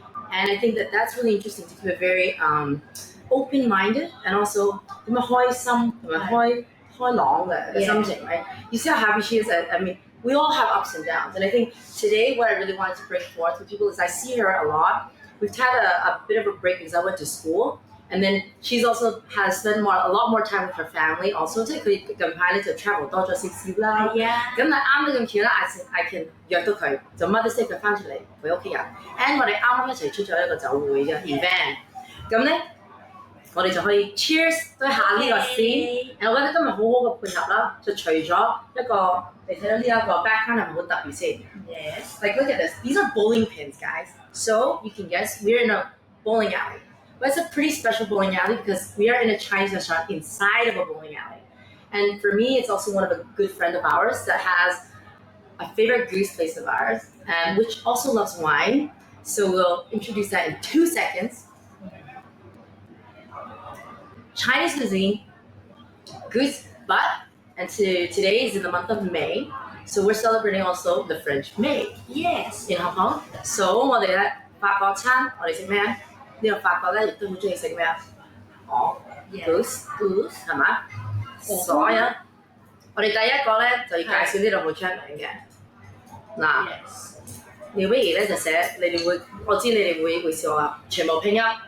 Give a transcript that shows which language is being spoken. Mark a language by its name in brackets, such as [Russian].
[English] And I think that that's really interesting to keep it very open-minded and also [Cantonese] 咁樣開心同埋開朗嘅心情, [English] right? You see how happy she is. I mean, we all have ups and downs. And I think today what I really wanted to bring forth with people is I see her a lot. We've had a bit of a break because I went to school. And then she's also has spent a lot more time with her family also. [Cantonese] 即係佢近排咧就 travel 多咗少少啦。咁但係啱得咁巧啦 [English] I can [Cantonese] 約到佢，就 Mother's Day 佢翻出嚟陪屋企人。 And 我哋啱啱一齊出咗一個酒會嘅 event。咁咧，我哋就可以 cheers 對下呢個 scene。我覺得今日好好嘅配合啦，就除咗一個你睇到呢一個 background 係咪好特別先 [English] Yes. Like look at this. These are bowling pins, guys. So you can guess we're in a bowling alley. But it's a pretty special bowling alley because we are in a Chinese restaurant inside of a bowling alley. And for me, it's also one of a good friend of ours that has a favorite goose place of ours, which also loves wine. So we'll introduce that in 2 seconds. Chinese cuisine, goose butt, and today is in the month of May. So we're celebrating also the French May Yes. in Hong Kong. [Cantonese] So 我哋咧法國餐，我哋食咩啊？呢個法國咧亦都好中意食咩啊？ goose 係嘛？所有我哋第一個咧就要介紹呢度好出名嘅嗱，你不如咧就寫你哋會，我知你哋會試我啊，全部拼音